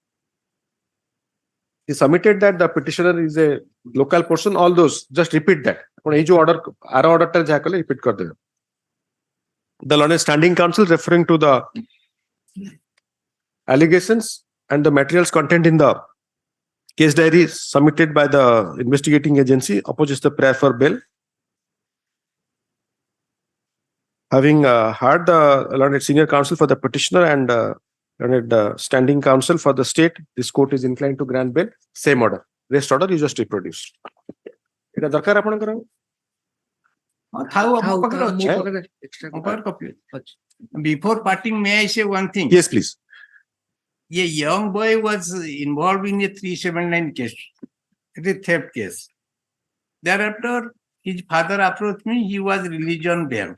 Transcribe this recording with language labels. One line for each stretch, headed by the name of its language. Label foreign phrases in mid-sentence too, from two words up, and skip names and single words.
English: He submitted that the petitioner is a local person. All those, just repeat that.
Odia: ଆପଣ ଏଇ ଯୋଉ order ଆର order ଟା ଯାହା କଲେ repeat କରିଦେବେ.
English: The learned standing counsel referring to the allegations and the materials contained in the case diary submitted by the investigating agency opposes the prayer for bail. Having heard the learned senior counsel for the petitioner and learned standing counsel for the state, this court is inclined to grant bail. Same order. Rest order you just reproduce.
Odia: ଏଟା ଦରକାର ଆପଣଙ୍କର?
English: Before parting, may I say one thing? Yes, please. A young boy was involved in a 379 case, it is theft case. Thereafter, his father approached me, he was released on bail.